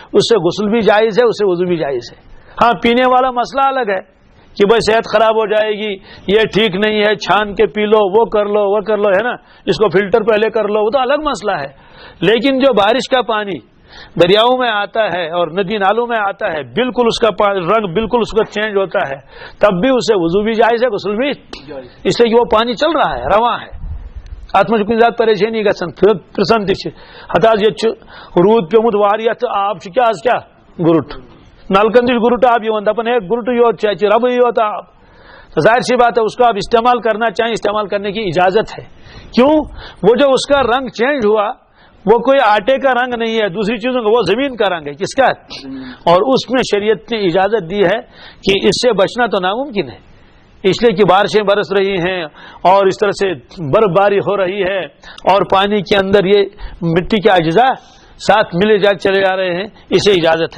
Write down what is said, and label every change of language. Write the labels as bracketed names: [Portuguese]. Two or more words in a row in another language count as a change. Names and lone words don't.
[Urdu] اس سے غسل بھی جائز ہے، اس سے وضو بھی جائز ہے. ہاں پینے والا مسئلہ الگ ہے کہ بھائی صحت خراب ہو جائے گی، یہ ٹھیک نہیں ہے، چھان کے پی لو، وہ کر لو ہے نا، اس کو فلٹر پہلے کر لو، وہ تو الگ مسئلہ ہے. لیکن جو بارش کا پانی دریاؤں میں آتا ہے اور ندی نالوں میں آتا ہے بالکل اس کا رنگ بالکل اس کا چینج ہوتا ہے، تب بھی اسے وضو بھی جائز ہے، غسل بھی، اس لیے کہ وہ پانی چل رہا ہے، رواں ہے. [Kashmiri] ات مجھ کن زیادہ پریشانی گژھان پرسن تتاز یہ رود پیومت واریت آب کیا گرٹ نلکن نش گرٹ آب دپان ہے گرٹ یوت ربے یوت آب. [Urdu] تو ظاہر سی بات ہے اس کو آپ استعمال کرنا چاہیں، استعمال کرنے کی اجازت ہے. کیوں؟ وہ جو اس کا رنگ چینج ہوا وہ کوئی آٹے کا رنگ نہیں ہے، دوسری چیزوں کا، وہ زمین کا رنگ ہے. کس کا؟ اور اس میں شریعت نے اجازت دی ہے کہ اس سے بچنا تو ناممکن ہے، اس لیے کہ بارشیں برس رہی ہیں اور اس طرح سے برف باری ہو رہی ہے اور پانی کے اندر یہ مٹی کے اجزاء ساتھ ملے چلے جا رہے ہیں، اسے اجازت ہے.